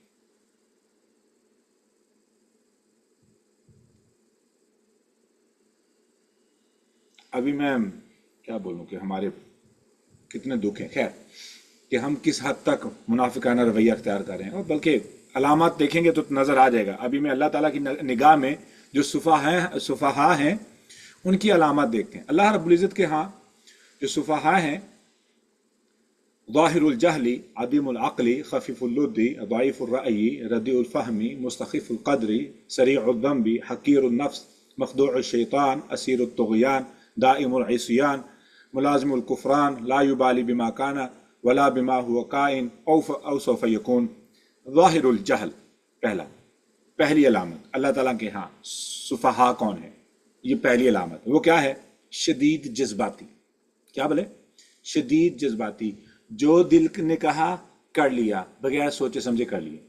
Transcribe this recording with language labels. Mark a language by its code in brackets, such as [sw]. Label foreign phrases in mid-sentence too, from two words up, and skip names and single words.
[ur] ابھی میں کیا بولوں کہ ہمارے کتنے دکھ ہیں، خیر کہ ہم کس حد تک منافقانہ رویہ اختیار کر رہے ہیں، اور بلکہ علامات دیکھیں گے تو نظر آ جائے گا. ابھی میں اللہ تعالیٰ کی نگاہ میں جو صفحاء ہیں ان کی علامات دیکھتے ہیں. [ar] اللہ رب العزت کے ہاں جو صفحاء ہیں ظاہر الجہلی عدیم العقلی خفیف اللدی ضعیف الرأی ردیع الفہمی مستخف القدری سریع الذنب حقیر النفس مخدوع الشیطان اسیر الطغیان دائم العصیان ملازم الکفران لا یبالی بما کان ولا بما هو کائن او سوف یکون. ظاہر الجہل، [ur] پہلی علامت اللہ تعالیٰ کے ہاں سفہا کون ہے، یہ پہلی علامت. وہ کیا ہے؟ شدید جذباتی. کیا بولے؟ شدید جذباتی، جو دل نے کہا کر لیا، بغیر سوچے سمجھے کر لیا.